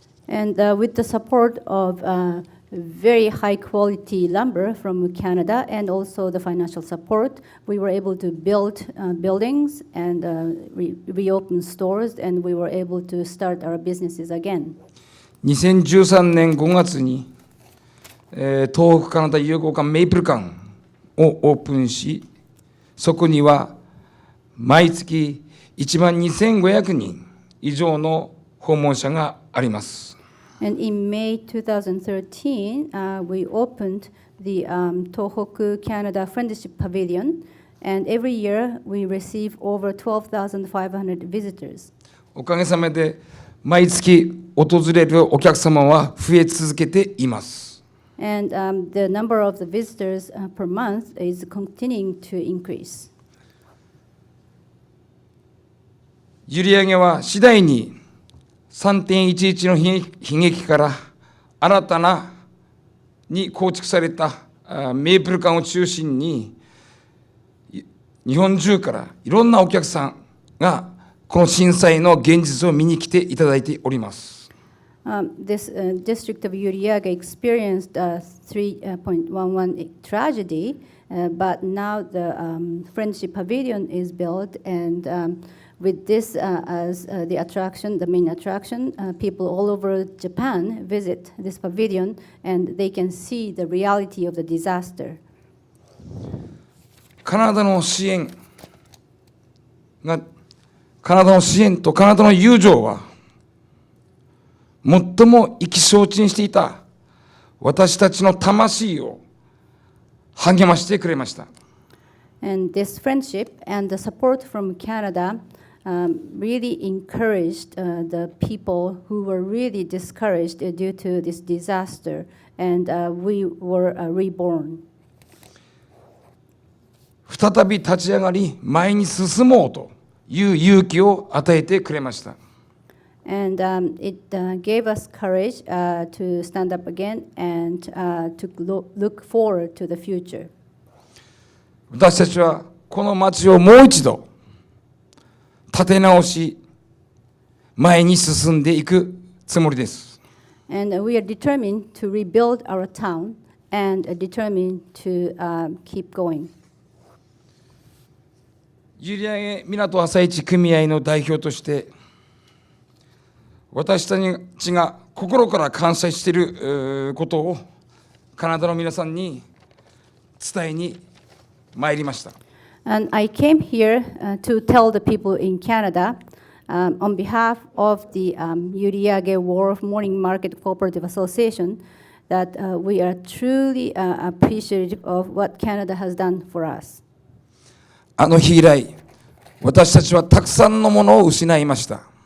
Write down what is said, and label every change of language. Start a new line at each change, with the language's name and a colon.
English: And with the support of very high quality lumber from Canada and also the financial support, we were able to build buildings and reopen stores, and we were able to start our businesses again.
Japanese: 2013年5月に、東北カナダ友好館メイプル館をオープンし、そこには毎月12,500人以上の訪問者があります。
English: And in May 2013, we opened the Tohoku Canada Friendship Pavilion, and every year we receive over 12,500 visitors.
Japanese: おかげさまで毎月訪れるお客様は増え続けています。
English: And the number of the visitors per month is continuing to increase.
Japanese: 閖上は次第に 3.11 の悲劇から新たなに構築されたメイプル館を中心に日本中からいろんなお客さんがこの震災の現実を見に来ていただいております。
English: This district of Yuriage experienced a 3.11 tragedy, but now the Friendship Pavilion is built, and with this as the attraction, the main attraction, people all over Japan visit this pavilion, and they can see the reality of the disaster.
Japanese: カナダの支援とカナダの友情は最も意気消沈していた私たちの魂を励ましてくれました。
English: And this friendship and the support from Canada really encouraged the people who were really discouraged due to this disaster, and we were reborn.
Japanese: 再び立ち上がり前に進もうという勇気を与えてくれました。
English: And it gave us courage to stand up again and to look forward to the future.
Japanese: 私たちはこの町をもう一度立て直し前に進んでいくつもりです。
English: And we are determined to rebuild our town and determined to keep going.
Japanese: 閖上港朝市組合の代表として私たちが心から感謝していることをカナダの皆さんに伝えに参りました。
English: And I came here to tell the people in Canada, on behalf of the Yuriage Wharf Morning Market Cooperative Association, that we are truly appreciative of what Canada has done for us.
Japanese: あの日以来、私たちはたくさんのものを失いました。